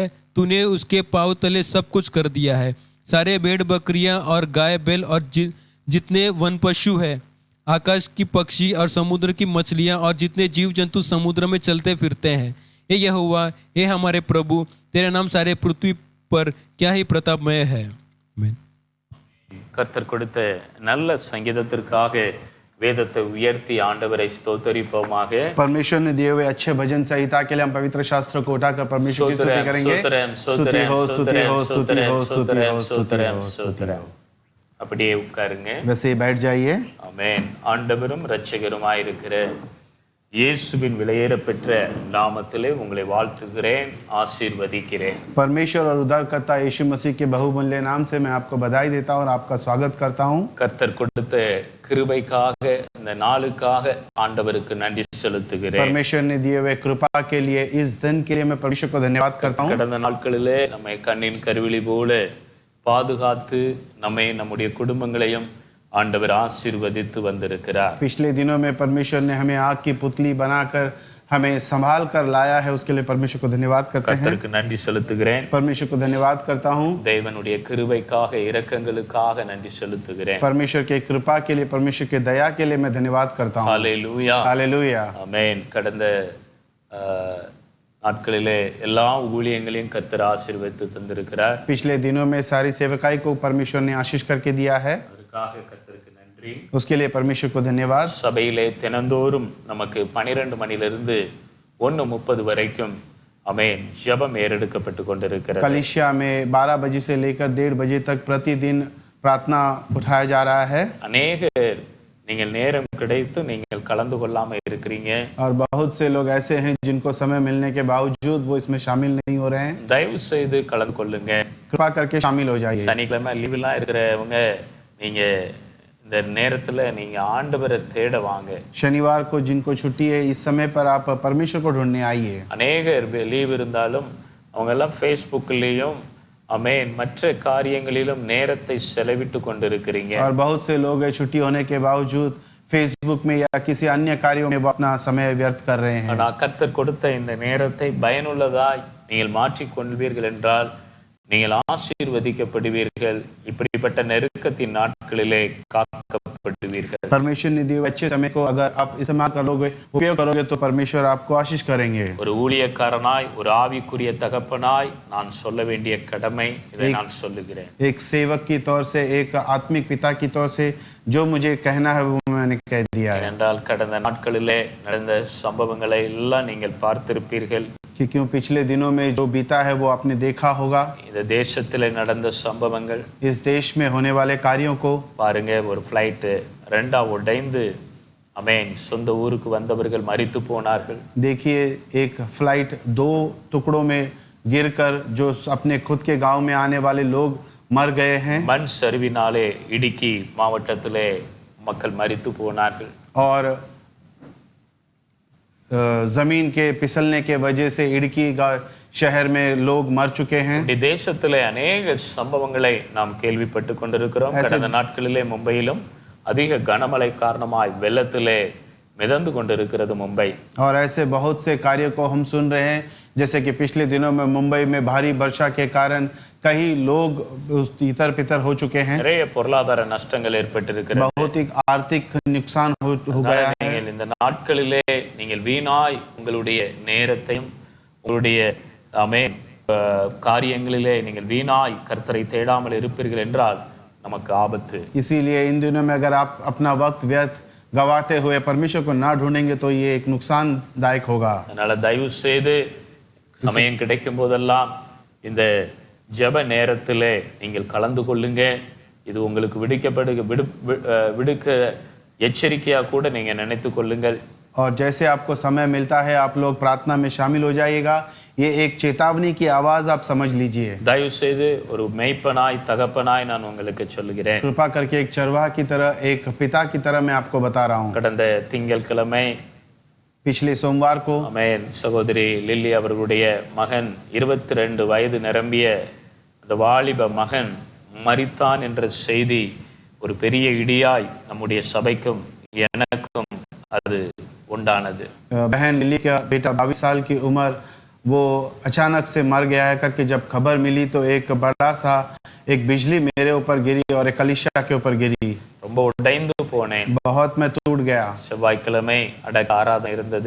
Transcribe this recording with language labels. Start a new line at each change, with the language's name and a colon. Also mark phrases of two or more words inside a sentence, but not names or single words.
Hindi: तूने उसके पाँव तले सब कुछ कर दिया है. सारे भेड़ बकरियां और गाय बैल और जितने वन पशु है, आकाश की पक्षी और समुद्र की मछलियां और जितने जीव जंतु समुद्र में चलते फिरते हैं. ये यहोवा, ये हमारे प्रभु, तेरा नाम सारे पृथ्वी पर क्या ही प्रतापमय है. आमीन.
Tamil: கர்த்தர் கொடுத்த நல்ல சங்கீதத்திற்காக வேதத்தை உயர்த்தி ஆண்டவரை ஸ்தோத்தரிப்போமாக.
Hindi: परमेश्वर ने दिए हुए अच्छे भजन संहिता के लिए हम पवित्र शास्त्र को उठाकर परमेश्वर की स्तुति करेंगे. स्तुति हो, स्तुति हो, स्तुति हो, स्तुति हो, स्तुति हो, स्तुति हो.
Tamil: அப்படியே உட்காருங்க.
Hindi: वैसे ही बैठ जाइए.
Tamil: ஆமென். ஆண்டவரும் இரட்சகருமாயிருக்கிற இயேசுவின் விலையேற பெற்ற நாமத்திலே உங்களை வாழ்த்துகிறேன், ஆசீர்வதிக்கிறேன்.
Hindi: परमेश्वर और उद्धारकर्ता यीशु मसीह के बहुमूल्य नाम से मैं आपको बधाई देता हूं और आपका स्वागत करता हूं.
Tamil: கர்த்தர் கொடுத்த கிருபைக்காக, இந்த நாளுக்காக ஆண்டவருக்கு நன்றி செலுத்துகிறேன்.
Hindi: परमेश्वर ने दिए हुए कृपा के लिए, इस दिन के लिए मैं परमेश्वर को धन्यवाद करता हूं.
Tamil: கடந்த நாட்களிலே நம்மை கண்ணின் கருவிழி போல பாதுகாத்து நம்மை நம்முடைய குடும்பங்களையும் ஆண்டவர் ஆசீர்வதித்து வந்திருக்கிறார்.
Hindi: पिछले दिनों में परमेश्वर ने हमें आग की पुतली बनाकर हमें संभाल कर लाया है, उसके लिए परमेश्वर को धन्यवाद करते हैं।
Tamil: கர்த்தருக்கு நன்றி செலுத்துகிறேன்.
Hindi: परमेश्वर को धन्यवाद करता हूँ।
Tamil: தேவனுடைய கிருபைக்காக இரக்கங்களுக்காக நன்றி செலுத்துகிறேன்.
Hindi: परमेश्वर के कृपा के लिए, परमेश्वर के दया के लिए मैं धन्यवाद करता हूँ।
Tamil: ஹalleluya.
Hindi: हालेलुया।
Tamil: ஆமென். கடந்த நாட்களிலே எல்லா ஊழியங்களையும் கர்த்தர் ஆசீர்வதித்து தந்திருக்கிறார்.
Hindi: पिछले दिनों में सारी सेवकाई को परमेश्वर ने आशीष करके दिया है,
Tamil: அதற்காக கர்த்தருக்கு நன்றி.
Hindi: उसके लिए परमेश्वर को धन्यवाद।
Tamil: சபையிலே தினந்தோறும் நமக்கு 12 மணியிலிருந்து 1:30 வரைக்கும் ஆமென் ஜெபம் ஏறெடுக்கப்பட்டு கொண்டிருக்கிறது.
Hindi: कलिसिया में 12 बजे से लेकर 1:30 बजे तक प्रतिदिन प्रार्थना उठाया जा रहा है।
Tamil: அநேகர் நீங்கள் நேரம் கிடைத்து நீங்கள் கலந்து கொள்ளாம இருக்கிறீங்க.
Hindi: और बहुत से लोग ऐसे हैं जिनको समय मिलने के बावजूद वो इसमें शामिल नहीं हो रहे हैं।
Tamil: தயவு செய்து கலந்து கொள்ளுங்க.
Hindi: कृपा करके शामिल हो जाइए।
Tamil: சனிக்கிழமை லீவெல்லாம் இருக்கிறவங்க நீங்க இந்த நேரத்துல நீங்க ஆண்டவரை தேட வாங்க.
Hindi: शनिवार को जिनको छुट्टी है, इस समय पर आप परमेश्वर को ढूंढने आइए।
Tamil: அநேகர் லீவ் இருந்தாலும் அவங்க எல்லாம் ஃபேஸ்புக்லயும் ஆமென் மற்ற காரியங்களிலும் நேரத்தை செலவிட்டு கொண்டிருக்கிறீங்க.
Hindi: और बहुत से लोग छुट्टी होने के बावजूद फेसबुक में या किसी अन्य कार्यों में वो अपना समय व्यर्थ कर रहे हैं।
Tamil: ஆனால் கர்த்தர் கொடுத்த இந்த நேரத்தை பயனுள்ளதாய் நீங்கள் மாற்றிக் கொள்வீர்கள் என்றால் நீங்கள் ஆசீர்வதிக்கப்படுவீர்கள். இப்படிப்பட்ட நெருக்கத்தின் நாட்களிலே காக்கப்படுவீர்கள்.
Hindi: परमेश्वर ने दिए अच्छे समय को अगर आप इस्तेमाल करोगे, उपयोग करोगे, तो परमेश्वर आपको आशीष करेंगे।
Tamil: ஒரு ஊழியக்காரனாய் ஒரு ஆவிக்குரிய தகப்பனாய் நான் சொல்ல வேண்டிய கடமை இதை நான் சொல்லுகிறேன்.
Hindi: एक सेवक की तौर से, एक आत्मिक पिता की तौर से जो मुझे कहना है वो मैंने कह दिया है।
Tamil: ஏனென்றால் கடந்த நாட்களிலே நடந்த சம்பவங்களை எல்லாம் நீங்கள் பார்த்திருப்பீர்கள்.
Hindi: क्योंकि पिछले दिनों में जो बीता है वो आपने देखा होगा।
Tamil: இந்த தேசத்திலே நடந்த சம்பவங்கள்,
Hindi: इस देश में होने वाले कार्यों को
Tamil: பாருங்க. ஒரு ஃப்ளைட் ரெண்டா உடைந்து ஆமென் சொந்த ஊருக்கு வந்தவர்கள் மரித்து போனார்கள்.
Hindi: देखिए, एक फ्लाइट 2 टुकड़ों में गिरकर जो अपने खुद के गांव में आने वाले लोग मर गए हैं।
Tamil: மண் சரிவினாலே இடுக்கி மாவட்டத்திலே மக்கள் மரித்து போனார்கள்.
Hindi: और जमीन के फिसलने के वजह से इडकी शहर में लोग मर चुके हैं।
Tamil: இந்த தேசத்திலே अनेक சம்பவங்களை நாம் கேள்விப்பட்டு கொண்டிருக்கிறோம். கடந்த நாட்களிலே மும்பையிலும் அதிக கனமழை காரணமாய் வெள்ளத்திலே மிதந்து கொண்டிருக்கிறது மும்பை.
Hindi: और ऐसे बहुत से कार्यों को हम सुन रहे हैं, जैसे कि पिछले दिनों में मुंबई में भारी वर्षा के कारण कई लोग इतर पितर हो चुके हैं।
Tamil: நிறைய பொருளாதார நஷ்டங்கள் ஏற்பட்டிருக்கிறது.
Hindi: बहुत ही आर्थिक नुकसान हो गया है।
Tamil: நீங்கள் இந்த நாட்களிலே நீங்கள் வீணாய் உங்களுடைய நேரத்தையும் உங்களுடைய ஆமென் காரியங்களிலே நீங்கள் வீணாய் கர்த்தரை தேடாமல் இருப்பீர்கள் என்றால் நமக்கு ஆபத்து.
Hindi: इसीलिए इन दिनों में अगर आप अपना वक्त व्यर्थ गवाते हुए परमेश्वर को ना ढूंढेंगे तो ये एक नुकसानदायक होगा।
Tamil: அதனால தயவு செய்து சமயம் கிடைக்கும் போதெல்லாம் இந்த ஜெப நேரத்திலே நீங்கள் கலந்து கொள்ளுங்க. இது உங்களுக்கு விடுக்க எச்சரிக்கையா கூட நீங்க நினைத்து கொள்ளுங்கள்.
Hindi: और जैसे आपको समय मिलता है आप लोग प्रार्थना में शामिल हो जाइएगा। ये एक चेतावनी की आवाज आप समझ लीजिए।
Tamil: தயவு செய்து ஒரு மெய்ப்பனாய் தகப்பனாய் நான் உங்களுக்கு சொல்லுகிறேன்.
Hindi: कृपा करके एक चरवाह की तरह, एक पिता की तरह मैं आपको बता रहा हूँ।
Tamil: கடந்த திங்கட்கிழமை
Hindi: पिछले सोमवार को
Tamil: ஆமென் சகோதரி லில்லி அவர்களுடைய மகன் 22 வயது நிரம்பிய அந்த வாலிப மகன் மரித்தான் என்ற செய்தி ஒரு பெரிய இடியாய் நம்முடைய சபைக்கும் எனக்கும் அது உண்டானது.
Hindi: बहन लिली का बेटा 22 साल की उम्र वो अचानक से मर गया है करके जब खबर मिली तो एक बड़ा सा एक बिजली मेरे ऊपर गिरी और एक कलिशा के ऊपर गिरी।
Tamil: ரொம்ப உடைந்து போனேன்.
Hindi: बहुत मैं टूट गया।
Tamil: செவ்வாய்க்கிழமை அடக்க ஆராதனை இருந்தது.